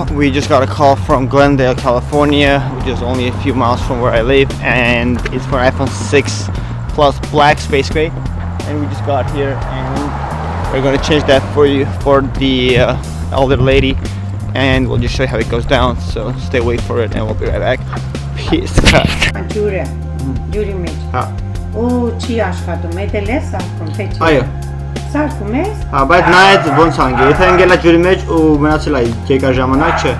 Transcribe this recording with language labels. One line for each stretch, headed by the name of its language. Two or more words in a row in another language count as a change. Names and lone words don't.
English: We just got a call from Glendale, California, which is only a few miles from where I live, and it's for iPhone 6 Plus Black Space Gray. And we just got here, and we're going to change that for you for the elder lady, and we'll just show you how it goes down. So stay wait for it, and we'll be right back. Peace.
Armenian: Ջուրի մեջ։ Հա։ Ու չի աշխատում, էդ էլ է սարքում, թե չի։ Այո։ Սարքում ես։ Հա, բայց նայած ոնց անգե, եթե ընկելա ջուրի մեջ ու մնացել է երկար ժամանակ, չէ։